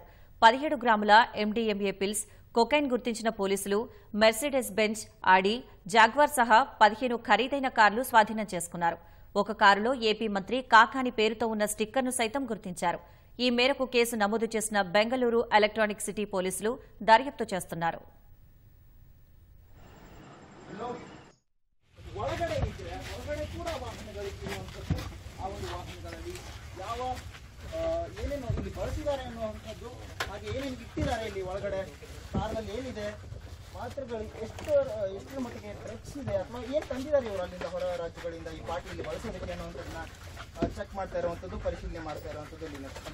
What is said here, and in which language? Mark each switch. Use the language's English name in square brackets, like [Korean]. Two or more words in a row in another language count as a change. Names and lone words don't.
[Telugu] 17 గ్రాముల ఎండీఎంఏ పిల్స్, కొకైన్ గుర్తించిన పోలీసులు మెర్సిడెస్ బెంజ్, ఆడి, జాగ్వార్ సహా 15 ఖరీదైన కార్లు స్వాధీనం చేసుకున్నారు. ఒక కారులో ఏపీ మంత్రి కాకాని పేరుతో ఉన్న స్టిక్కర్ను సైతం గుర్తించారు. ఈ మేరకు కేసు నమోదు చేసిన బెంగళూరు ఎలక్ట్రానిక్ సిటీ పోలీసులు దర్యాప్తు చేస్తున్నారు. [Kannada] ಏನೇನು ಇಲ್ಲಿ ಬಳಸಿದ್ದಾರೆ ಅನ್ನುವಂಥದ್ದು, ಹಾಗೆ ಏನೇನು ಇಟ್ಟಿದ್ದಾರೆ ಇಲ್ಲಿ ಒಳಗಡೆ ಕಾರ್ನಲ್ಲಿ ಏನಿದೆ, ಮಾತ್ರೆಗಳು ಎಷ್ಟರ ಮಟ್ಟಿಗೆ ಡ್ರಗ್ಸ್ ಇದೆ ಅಥವಾ ಏನು ತಂದಿದ್ದಾರೆ ಇವರು ಅಲ್ಲಿಂದ ಹೊರ ರಾಜ್ಯಗಳಿಂದ ಈ ಪಾರ್ಟಿಯಲ್ಲಿ ಬಳಸೋದಕ್ಕೆ ಅನ್ನುವಂಥದ್ದನ್ನ ಚೆಕ್ ಮಾಡ್ತಾ ಇರುವಂಥದ್ದು, ಪರಿಶೀಲನೆ ಮಾಡ್ತಾ ಇರುವಂಥದ್ದು ಇಲ್ಲಿನ.